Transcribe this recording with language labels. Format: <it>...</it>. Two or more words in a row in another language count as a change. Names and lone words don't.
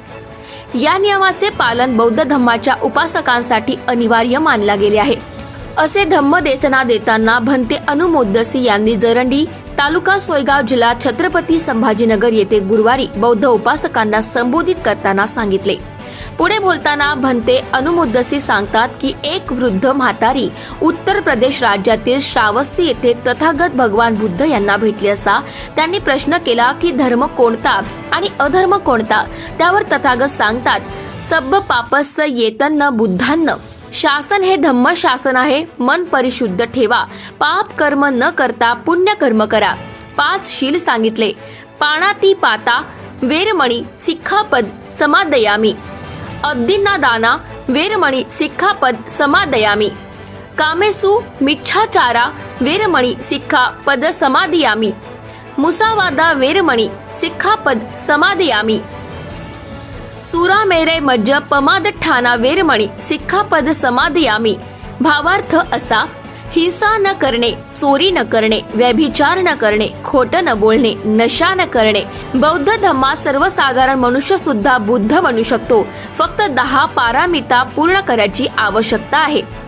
<mr>या नियमाचे पालन बौद्ध धम्माच्या उपासकांसाठी अनिवार्य मानला गेले आहे, असे धम्मदेसना देताना भंते अनु मोद्दसी यांनी जरंडी तालुका सोयगाव जिल्हा छत्रपती संभाजीनगर येथे गुरुवारी बौद्ध उपासकांना संबोधित करताना सांगितले। पुढे बोलताना भंते अनु मोद्दसी सांगतात की एक वृद्ध म्हातारी उत्तर प्रदेश राज्यातील श्रावस्ती येथे तथागत भगवान बुद्ध यांना भेटली असता त्यांनी प्रश्न केला की धर्म कोणता आणि अधर्म कोणता। त्यावर तथागत सांगतात,</mr> <pi>सब्ब पापस्य येतन्न बुद्धान्न,</pi> <mr>शासन हे धम्म शासन आहे। मन परिशुद्ध ठेवा, पाप कर्म न करता पुण्य कर्म करा।</mr> <pi>5</pi> <mr>शील सांगितले,</mr> <pi>पाणाती पाता वेरमणी सिक्खापद समादयामी, अद्दिन्ना दाना वेरमणी सिक्खापद समादयामी, कामेसु मिच्छाचारा वेरमणी सिक्खापद समादयामी, मुसावादा वेरमणी सिक्खापद समादयामी, सुरा मेरे मज्ज पमाद ठाना वेरमणी सिक्खापद समादयामी।</pi> <mr>भावार्थ असा, हिंसा न करणे, चोरी न करणे, व्यभिचार न करणे, खोट न बोलणे, नशा न करणे। बौद्ध धम्मात सर्वसाधारण मनुष्य सुद्धा बुद्ध बनू शकतो, फक्त 10 पारामिता पूर्ण करायची आवश्यकता आहे।</mr>